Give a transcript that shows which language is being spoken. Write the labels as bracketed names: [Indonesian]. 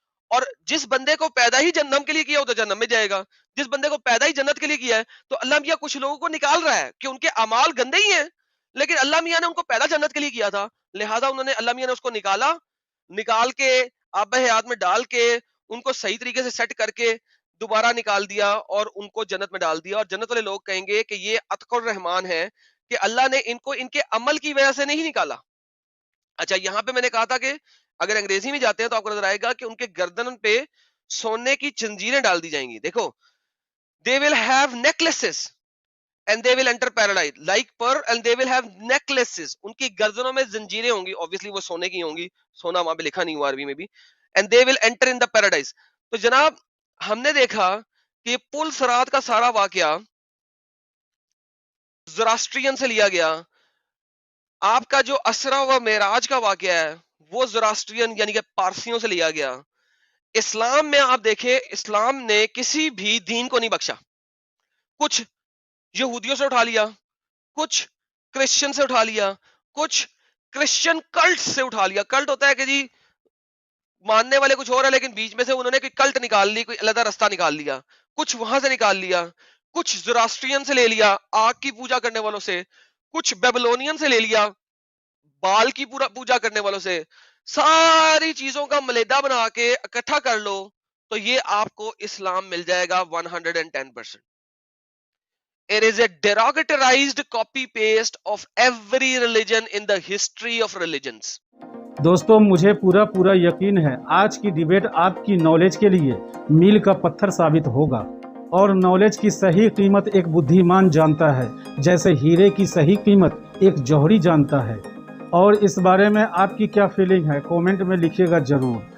[Urdu] اور جس بندے کو پیدا ہی جہنم کے لیے کیا وہ تو جہنم میں جائے گا، جس بندے کو پیدا ہی جنت کے لیے کیا ہے تو اللہ میاں کچھ لوگوں کو نکال رہا ہے کہ ان کے اعمال گندے ہی ہیں، لیکن اللہ میاں نے ان کو پیدا جنت کے لیے کیا تھا، لہٰذا انہوں نے اللہ میاں نے اس کو نکال کے آب حیات میں ڈال کے ان کو صحیح طریقے سے سیٹ کر کے دوبارہ نکال دیا اور ان کو جنت میں ڈال دیا. اور جنت والے لوگ کہیں گے کہ یہ عتق الرحمان ہے کہ اللہ نے ان کو ان کے عمل کی وجہ سے نہیں نکالا. اچھا یہاں پہ میں نے کہا تھا کہ اگر انگریزی میں جاتے ہیں تو آپ کو نظر آئے گا کہ ان کے گردن پہ سونے کی زنجیریں ڈال دی جائیں گی. [English] دیکھو they will have necklaces and they will enter paradise like pearl and they will have necklaces. [Urdu] ان کی گردنوں میں زنجیریں ہوں گی، obviously وہ سونے کی ہوں گی، سونا وہاں پہ لکھا نہیں ہوا عربی میں بھی. [English] and they will enter in the paradise. [Urdu] تو جناب ہم نے دیکھا کہ یہ پل صراط کا سارا واقعہ زوراسٹرین سے لیا گیا. آپ کا جو اسرا و معراج کا واقعہ ہے وہ زوراسٹرین یعنی کہ پارسیوں سے لیا گیا. اسلام میں آپ دیکھیں اسلام نے کسی بھی دین کو نہیں بخشا. کچھ یہودیوں سے اٹھا لیا، کچھ کرسچن سے اٹھا لیا، کچھ کرسچن کلٹ سے اٹھا لیا. کلٹ ہوتا ہے کہ جی ماننے والے کچھ اور ہے لیکن بیچ میں سے انہوں نے کوئی کلٹ نکال لی، کوئی علیحدہ رستہ نکال لیا، کچھ وہاں سے نکال لیا، کچھ زوراسٹرین سے لے لیا آگ کی پوجا کرنے والوں سے، کچھ بیبلونین سے لے لیا بال کی پوجا کرنے والوں سے. ساری چیزوں کا ملیدہ بنا کے اکٹھا کر لو تو یہ آپ کو اسلام مل جائے گا 110%. [English] It is a derogatorized copy paste of every religion in the history of religions. [Urdu] دوستوں مجھے پورا یقین ہے آج کی ڈیبیٹ آپ کی نالج کے لیے میل کا پتھر ثابت ہوگا. اور نالج کی صحیح قیمت ایک بدھیمان جانتا ہے جیسے ہیرے کی صحیح قیمت ایک جوہری جانتا ہے. اور اس بارے میں آپ کی کیا فیلنگ ہے کومنٹ میں لکھیے گا ضرور.